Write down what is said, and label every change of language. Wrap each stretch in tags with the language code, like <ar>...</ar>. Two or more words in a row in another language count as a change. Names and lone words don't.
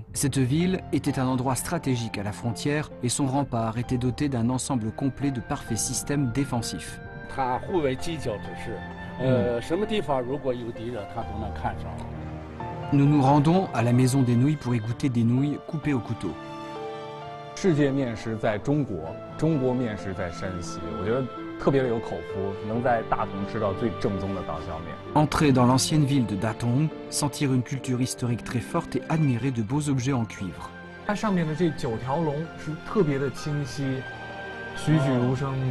<fr>Cette ville était un endroit stratégique à la frontière et son rempart était doté d'un ensemble complet de parfaits systèmes défensifs. Nous nous rendons à la maison des nouilles pour y goûter des nouilles coupées au couteau.</fr> <zh>世界面食在中国，中国面食在山西，我觉得特别的有口福，能在大同吃到最正宗的刀削面。</zh> <fr>Entrer dans l'ancienne ville de Datong, sentir une culture historique très forte et admirer de beaux objets en cuivre.</fr> <zh>它上面的这9条龙是特别的清晰，栩栩如生的。</zh>